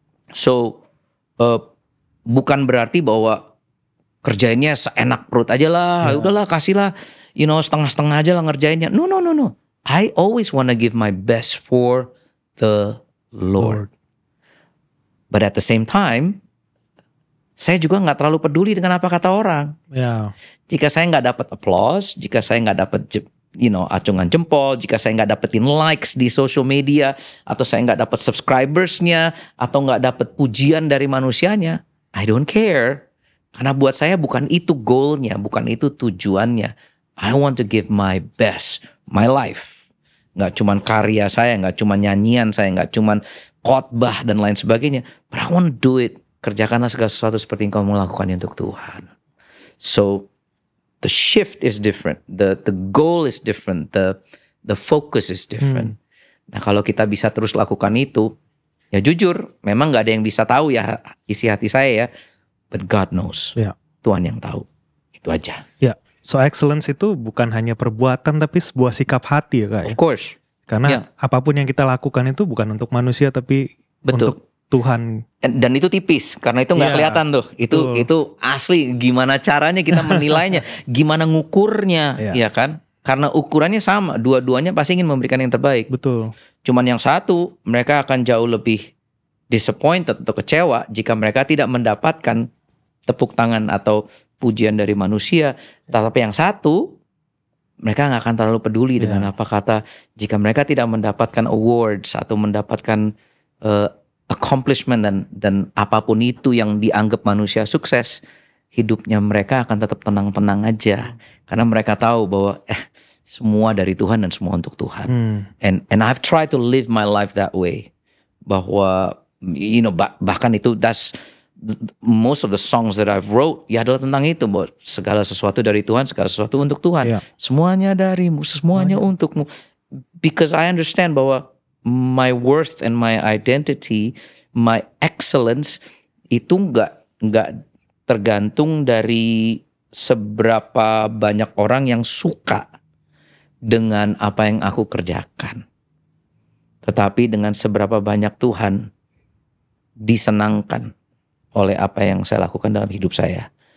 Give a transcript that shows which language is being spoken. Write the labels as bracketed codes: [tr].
[id] So bukan berarti bahwa kerjainnya seenak perut aja lah, udahlah kasihlah, setengah-setengah aja lah ngerjainnya. [en] No. I always want to give my best for the Lord. But at the same time, [id] saya juga nggak terlalu peduli dengan apa kata orang. [en] Yeah. [id] Jika saya nggak dapat applause, jika saya nggak dapat acungan jempol, jika saya nggak dapetin likes di social media, atau saya nggak dapat subscribersnya, atau nggak dapat pujian dari manusianya, [en] I don't care. [id] Karena buat saya bukan itu goalnya, bukan itu tujuannya. [en] I want to give my best, my life. [id] Nggak cuman karya saya, nggak cuman nyanyian saya, nggak cuman khotbah dan lain sebagainya. [en] But I want to do it. [id] Kerjakanlah segala sesuatu seperti yang kamu melakukannya untuk Tuhan. [en] So the shift is different, the goal is different, the focus is different. [id] Nah kalau kita bisa terus lakukan itu, ya jujur, memang nggak ada yang bisa tahu ya isi hati saya ya, [en] but God knows. Yeah. [id] Tuhan yang tahu. Itu aja. Ya, so excellence itu bukan hanya perbuatan tapi sebuah sikap hati ya Kak ya. [en] Of course. [id] Karena apapun yang kita lakukan itu bukan untuk manusia tapi untuk Tuhan. Dan itu tipis karena itu nggak kelihatan tuh. Itu asli. Gimana caranya kita menilainya? Gimana ngukurnya? Ya kan? Karena ukurannya sama. Dua-duanya pasti ingin memberikan yang terbaik. Betul. Cuman yang satu mereka akan jauh lebih disappointed atau kecewa jika mereka tidak mendapatkan tepuk tangan atau pujian dari manusia. Tapi yang satu mereka nggak akan terlalu peduli dengan apa kata. Jika mereka tidak mendapatkan awards atau mendapatkan accomplishment dan apapun itu yang dianggap manusia sukses, hidupnya mereka akan tetap tenang-tenang aja. Karena mereka tahu bahwa semua dari Tuhan dan semua untuk Tuhan. [en] And I've tried to live my life that way. [id] Bahwa bahkan itu [en] most of the songs that I've wrote [id] ya adalah tentang itu, bahwa segala sesuatu dari Tuhan, segala sesuatu untuk Tuhan. Semuanya darimu, semuanya untukmu. [en] Because I understand [id] bahwa [en] my worth and my identity, my excellence [id] itu nggak tergantung dari seberapa banyak orang yang suka dengan apa yang aku kerjakan, tetapi dengan seberapa banyak Tuhan disenangkan oleh apa yang saya lakukan dalam hidup saya.